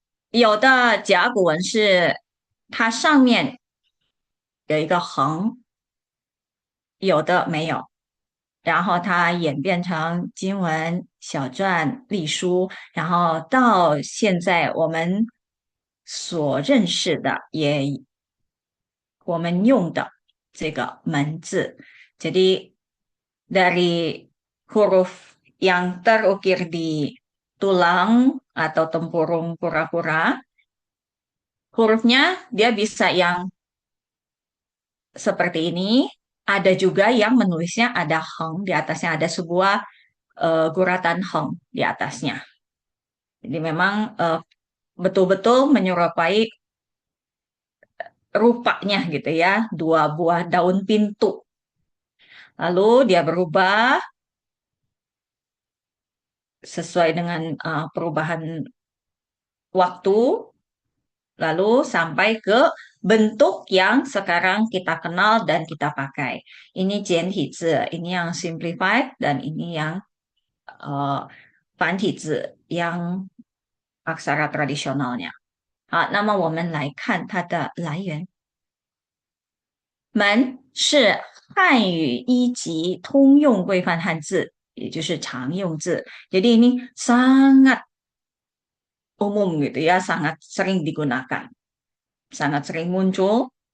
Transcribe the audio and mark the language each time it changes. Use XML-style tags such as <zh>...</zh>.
<zh>有的甲骨文是它上面有一个横，有的没有。然后它演变成经文、小篆、隶书，然后到现在我们所认识的，我们用的这个门字。</zh> <id>Jadi dari huruf yang terukir di tulang atau tempurung kura-kura, hurufnya dia bisa yang seperti ini, ada juga yang menulisnya ada heng di atasnya, ada sebuah guratan heng di atasnya. Jadi memang betul-betul menyerupai rupanya gitu ya, dua buah daun pintu. Lalu dia berubah sesuai dengan perubahan waktu, lalu sampai ke bentuk yang sekarang kita kenal dan kita pakai. Ini Jiantizi, ini yang simplified dan ini yang 繁体字 yang aksara tradisionalnya。</id> <zh>好，那么我们来看它的来源。门是汉语一级通用规范汉字，也就是常用字。</zh> <id>Jadi ini sangat umum gitu ya, sangat sering digunakan, sangat sering muncul。</id>